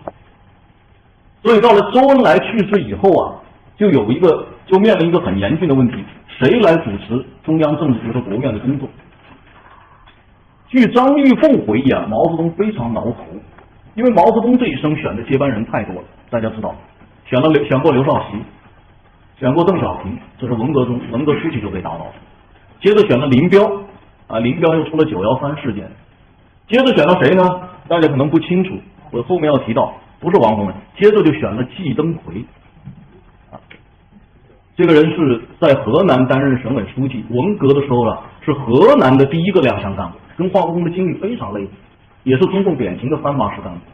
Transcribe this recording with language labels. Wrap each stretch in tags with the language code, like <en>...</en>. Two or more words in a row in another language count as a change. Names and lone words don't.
<zh>所以到了周恩来去世以後啊，就面臨一個很嚴峻的問題：誰來主持中央政治局和國務院的工作？據張玉鳳回憶啊，毛澤東非常惱火，因為毛澤東這一生選的接班人太多了。大家知道，選過劉少奇，選過鄧小平，這是文革初期就被打倒。接着選了林彪，林彪又出了913事件。接着選了誰呢？大家可能不清楚，我後面要提到，不是王洪文。接着就選了季登奎，這個人是在河南擔任省委書記，文革的时候呢，是河南的第一個亮相幹部，跟华国鋒的境遇非常類似，也是中共典型的3把式幹部。</zh>